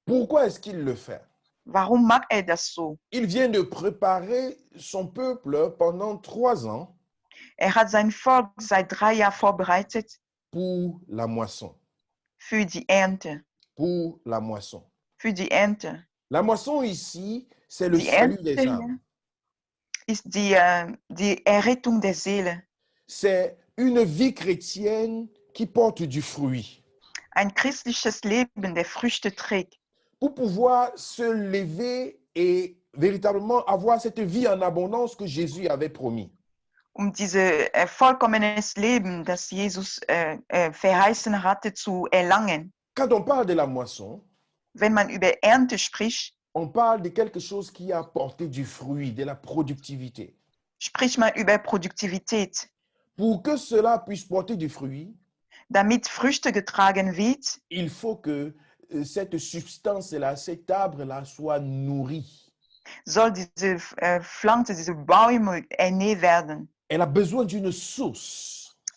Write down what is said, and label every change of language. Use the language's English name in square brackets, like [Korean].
[French] Pourquoi est-ce qu'il le fait? [German] Warum macht das so? [French] Il vient de préparer son peuple pendant 3 ans [German] Hat sein Volk seit 3 Jahren vorbereitet [French] pour la moisson. [German] für die Ernte. [French] Pour la moisson. [German] Für die Ernte. [French] La moisson ici, c'est le [German] Die [French] salut des [German] Ernte [French] âmes. [German] ist die Errettung der Seele. [French] C'est une vie chrétienne qui porte du fruit. [German] Ein christliches Leben, der Früchte trägt. [French] Pour pouvoir se lever et véritablement avoir cette vie en abondance que Jésus avait promis. [German] Dieses vollkommenes Leben, das Jesus verheißen hatte, zu erlangen. [French] Quand on parle de la moisson, [German] Wenn man über Ernte spricht, [French] on parle de quelque chose qui a apporté du fruit, de la productivité. [German] spricht man über Produktivität. [French] Pour que cela puisse porter du fruit, [German] Damit Früchte getragen wird, [French] il faut que cette substance-là, cet arbre-là soit nourri. [German] soll diese Pflanze, diese Bäume ernährt werden. [French] Elle a besoin d'une source